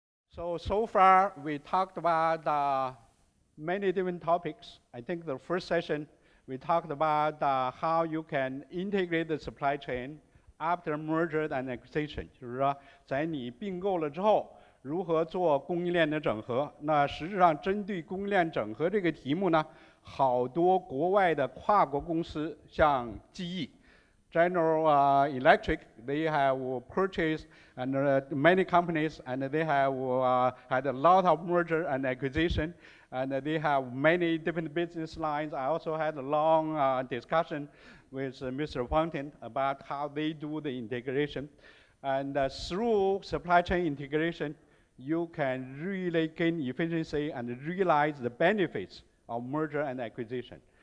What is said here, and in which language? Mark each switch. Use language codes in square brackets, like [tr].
[en] So far we talked about many different topics. I think the first session we talked about how you can integrate the supply chain after merger and acquisition， [zh] 就是说在你并购了之后，如何做供应链的整合。那实质上针对供应链整合这个题目呢，好多国外的跨国公司，像记忆。 [en] General Electric, they have purchased and many companies, and they have had a lot of merger and acquisition, and they have many different business lines. I also had a long discussion with Mr. Fountain about how they do the integration. And through supply chain integration, you can really gain efficiency and realize the benefits of merger and acquisition.